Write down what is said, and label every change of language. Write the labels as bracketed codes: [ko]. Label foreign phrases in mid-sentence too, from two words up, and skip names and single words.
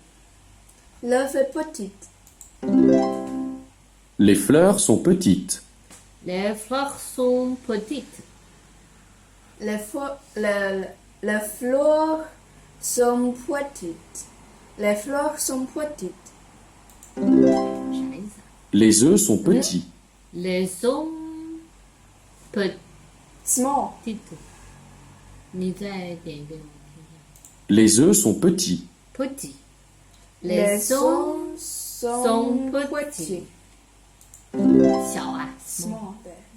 [fr] L'œuf est petite. Les fleurs sont petites. Les fleurs sont petites. Les fleurs sont petites. Les fleurs sont petites. [zh] 啥意思啊？ [fr] Les œufs sont petits. Les sont petites. [en] Small. [zh] 你再点一遍，我听一下。 [fr] Les œufs sont petits. Petit. Les sont œufs sont petits. petits. [zh] 小啊 [en] Small. 对。